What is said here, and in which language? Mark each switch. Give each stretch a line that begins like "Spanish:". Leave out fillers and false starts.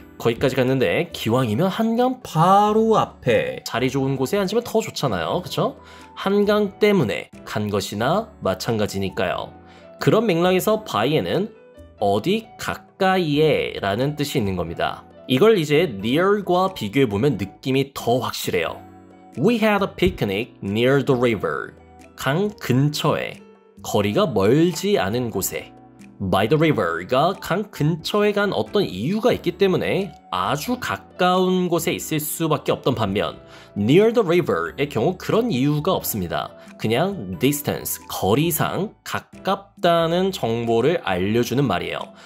Korean: 거기까지 갔는데 기왕이면 한강 바로 앞에 자리 좋은 곳에 앉으면 더 좋잖아요. 그쵸? 한강 때문에 간 것이나 마찬가지니까요. 그런 맥락에서 by에는 어디 가까이에 라는 뜻이 있는 겁니다. 이걸 이제 near과 비교해보면 느낌이 더 확실해요.
English: We had a picnic near the river.
Korean: 강 근처에, 거리가 멀지 않은 곳에.
English: By the river
Korean: 가 강 근처에 간 어떤 이유가 있기 때문에 아주 가까운 곳에 있을 수밖에 없던 반면
English: near the river
Korean: 의 경우 그런 이유가 없습니다. 그냥 distance, 거리상 가깝다는 정보를 알려주는 말이에요.